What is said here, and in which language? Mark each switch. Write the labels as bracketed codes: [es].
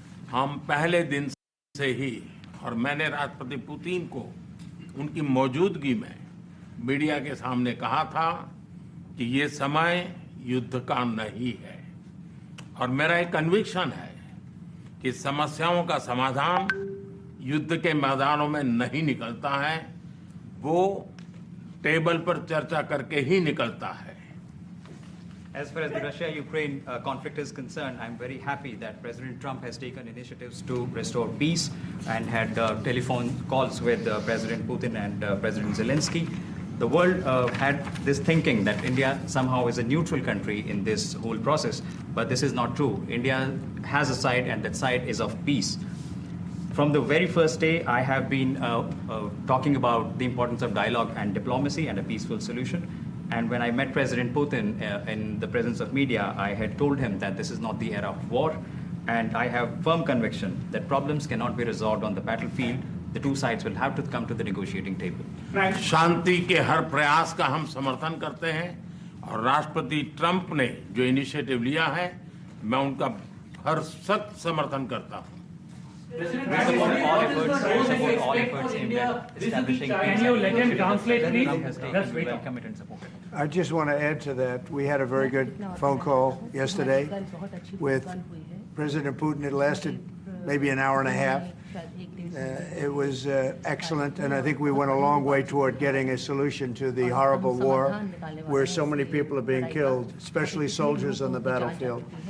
[hi] हम पहले दिन से ही और मैंने राष्ट्रपति पुतिन को उनकी मौजूदगी में मीडिया के सामने कहा था कि ये समय युद्ध का नहीं है और मेरा एक कन्विक्शन है कि समस्याओं का समाधान युद्ध के मैदानों में नहीं निकलता है वो टेबल पर चर्चा करके ही निकलता है [en] As far as the Russia-Ukraine conflict is concerned, I'm very happy that President Trump has taken initiatives to restore peace and had telephone calls with President Putin and President Zelensky. The world had this thinking that India somehow is a neutral country in this whole process, but this is not true. India has a side, and that side is of peace. From the very first day, I have been talking about the importance of dialogue and diplomacy and a peaceful solution. And when I met President Putin in the presence of media, I had told him that this is not the era of war, and I have firm conviction that problems cannot be resolved on the battlefield. The two sides will have to come to the negotiating table. [hi] शांति के हर प्रयास का हम समर्थन करते हैं और राष्ट्रपति Trump ने जो इनिशिएटिव लिया है मैं उनका हर सख्त समर्थन करता हूं [en] We support all efforts aimed at establishing peace. Can you let him translate, please? Trump has taken welcome it and support it. I just want to add to that. We had a very good phone call yesterday with President Putin. It lasted maybe an hour and a half. It was excellent, and I think we went a long way toward getting a solution to the horrible war where so many people are being killed, especially soldiers on the battlefield.